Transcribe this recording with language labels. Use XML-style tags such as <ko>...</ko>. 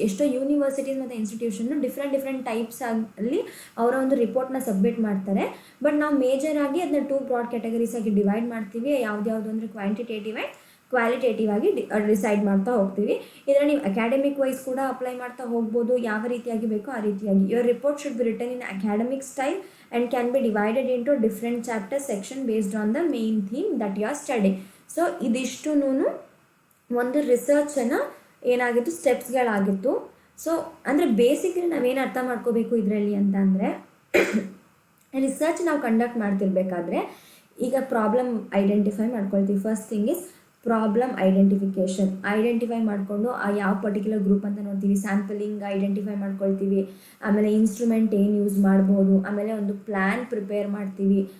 <kn>ಎಷ್ಟೋ ಯೂನಿವರ್ಸಿಟೀಸ್ ಮತ್ತು institution different types ಅಲ್ಲಿ ಅವರ ಒಂದು ರಿಪೋರ್ಟ್ನ ಸಬ್ಮಿಟ್ ಮಾಡ್ತಾರೆ. ಬಟ್ ನಾವು ಮೇಜರ್ ಆಗಿ ಅದನ್ನ 2 ಬ್ರಾಡ್ ಕ್ಯಾಟಗರೀಸ್ ಆಗಿ ಡಿವೈಡ್ ಮಾಡ್ತೀವಿ. ಯಾವ್ದು ಅಂದರೆ ಕ್ವಾಂಟಿಟೇಟಿವ್ ಆ್ಯಂಡ್ ಕ್ವಾಲಿಟೇಟಿವ್ ಆಗಿ ಡಿಸೈಡ್ ಮಾಡ್ತಾ ಹೋಗ್ತೀವಿ. ಇದನ್ನು ನೀವು ಅಕಾಡೆಮಿಕ್ ವೈಸ್ ಕೂಡ ಅಪ್ಲೈ ಮಾಡ್ತಾ ಹೋಗ್ಬೋದು, ಯಾವ ರೀತಿಯಾಗಿ ಬೇಕೋ ಆ ರೀತಿಯಾಗಿ.</kn> <en>Your report should be written in academic style and can be divided into different chapter section based on the main theme that you are studying.</en> <kn>So ಇದಿಷ್ಟು ಒಂದು ರಿಸರ್ಚನ್ನು ಏನಾಗಿತ್ತು, ಸ್ಟೆಪ್ಸ್ಗಳಾಗಿತ್ತು. ಸೊ ಅಂದರೆ ಬೇಸಿಕಲಿ ನಾವೇನು ಅರ್ಥ ಮಾಡ್ಕೋಬೇಕು ಇದರಲ್ಲಿ ಅಂತ ಅಂದರೆ, ರಿಸರ್ಚ್ ನಾವು ಕಂಡಕ್ಟ್ ಮಾಡ್ತಿರ್ಬೇಕಾದ್ರೆ ಈಗ ಪ್ರಾಬ್ಲಮ್ ಐಡೆಂಟಿಫೈ ಮಾಡ್ಕೊಳ್ತೀವಿ.</kn> <en>first thing is</en> <kn>problem identify ಮಾಡಿಕೊಂಡು ಆ ಯಾವ ಪರ್ಟಿಕ್ಯುಲರ್ ಗ್ರೂಪ್ ಅಂತ ನೋಡ್ತೀವಿ, ಸ್ಯಾಂಪಲಿಂಗ್ ಐಡೆಂಟಿಫೈ ಮಾಡ್ಕೊಳ್ತೀವಿ, ಆಮೇಲೆ ಇನ್ಸ್ಟ್ರೂಮೆಂಟ್ ಏನು ಯೂಸ್ ಮಾಡ್ಬೋದು, ಆಮೇಲೆ ಒಂದು ಪ್ಲ್ಯಾನ್ ಪ್ರಿಪೇರ್ ಮಾಡ್ತೀವಿ.</kn>